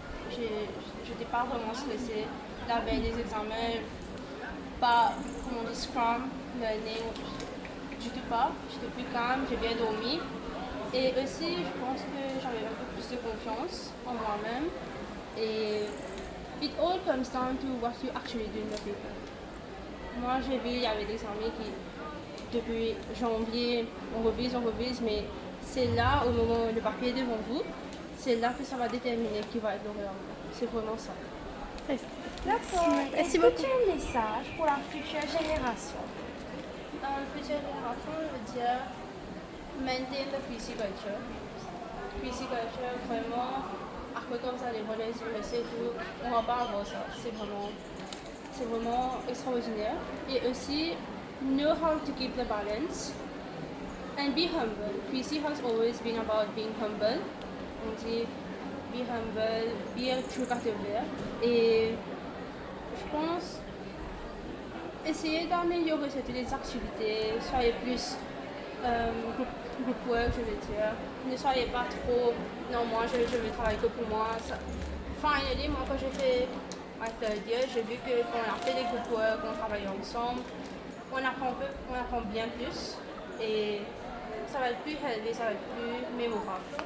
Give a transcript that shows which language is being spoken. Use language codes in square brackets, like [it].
[fr] Je n'étais pas vraiment stressée. La veille des examens, pas, comment on dit, [en] scrum, learning, [fr] du tout pas. J'étais plus calme, j'ai bien dormi. Et aussi, je pense que j'avais un peu plus de confiance en moi-même. [en] Et it all comes down to what you actually do in the paper. [fr] Moi, j'ai vu, il y avait des amis qui, depuis janvier, on revise, mais c'est là, au moment où le papier est devant vous, c'est là que ça va déterminer qui va être lauréat. C'est vraiment ça. D'accord. Merci Est-ce que beaucoup. tu as un message pour la future génération? Future génération, je veux dire, [en] maintain the PC culture. [fr] PC culture, vraiment, après comme ça, les relais USA et tout, on va pas avoir ça. C'est vraiment extraordinaire. Et aussi, [en] know how to keep the balance and be humble. PC has always been about being humble. [fr] On dit [en] be humble, be a true cartographe. [fr] Et je pense essayez d'améliorer toutes les activités, soyez plus [en] group work, [fr] je veux dire. Ne soyez pas trop, non, moi je vais travailler que pour moi. [en] Finally, [fr] moi quand j'ai fait ma [en] third year, [fr] j'ai vu que quand on a fait des [en] group work, [fr] on travaille ensemble, on apprend bien plus et ça va être plus [en] healthy, [fr] ça va être plus mémorable.